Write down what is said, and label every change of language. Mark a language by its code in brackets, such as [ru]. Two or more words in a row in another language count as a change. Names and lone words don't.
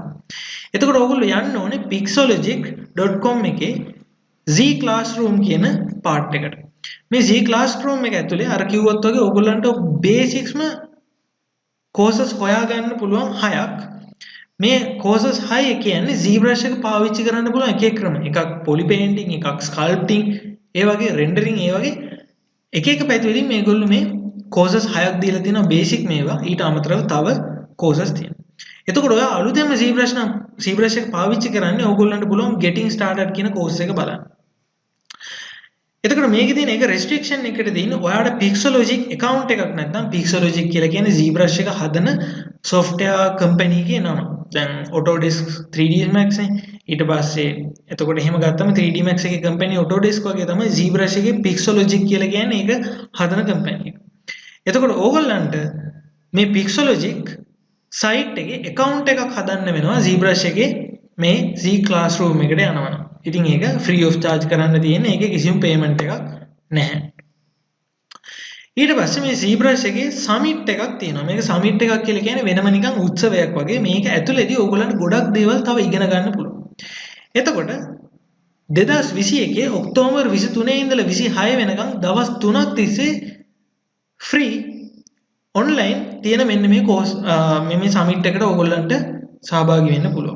[si] එතකොට ඕගොල්ලෝ යන්න ඕනේ pixologic.com එකේ Z Classroom කියන පාර්ට් එකට. මේ Z Classroom එක ඇතුලේ අර කිව්වොත් වගේ ඕගොල්ලන්ට බේසික්ස්ම කෝසස් හොයාගන්න පුළුවන් 6ක්. මේ කෝසස් 6 කියන්නේ ZBrush එක පාවිච්චි කරන්න පුළුවන් එක එක ක්‍රම. එකක් [en] poly painting, [si] එකක් sculpting, ඒ වගේ rendering, ඒ වගේ එක එක පැතිවලින් මේගොල්ලෝ මේ කෝසස් 6ක් දීලා තියෙනවා බේසික් මේවා. ඊට අමතරව තව කෝසස් තියෙනවා. එතකොට ඔයා අලුතෙන්ම ZBrush එක පාවිච්චි කරන්නේ ඕගොල්ලන්ට පුළුවන් [en] getting started [si] කියන කෝස් එක බලන්න. එතකොට මේකේ තියෙන එක restriction එකට තියෙන ඔයාලට Pixologic account එකක් නැත්නම් Pixologic කියලා කියන්නේ ZBrush එක හදන [en] software company [si] එකේ නම. දැන් Autodesk 3D Max ඊට පස්සේ එතකොට එහෙම ගත්තම 3D Max එකේ company Autodesk වගේ තමයි ZBrush එකේ Pixologic කියලා කියන්නේ ඒක හදන company එක. එතකොට ඕගොල්ලන්ට මේ Pixologic site එකේ account එකක් හදන්න වෙනවා ZBrush එකේ මේ Z Classroom එකට යනවා. ඉතින් ඒක [en] free of charge [si] කරන්න තියෙන්නේ. ඒකේ කිසිම payment එකක් නැහැ. ඊට පස්සේ මේ ZBrush එකේ summit එකක් තියෙනවා. මේක summit එකක් කියලා කියන්නේ වෙනම නිකන් උත්සවයක් වගේ. මේක ඇතුළේදී ඕගොල්ලන්ට ගොඩක් දේවල් තව ඉගෙන ගන්න පුළුවන්. එතකොට 2021 ඔක්තෝබර් 23 ඉඳලා 26 වෙනකන් දවස් 3ක් තිස්සේ [en] free online [si] තියෙන මෙන්න මේ course මේ summit එකට ඕගොල්ලන්ට සහභාගී වෙන්න පුළුවන්.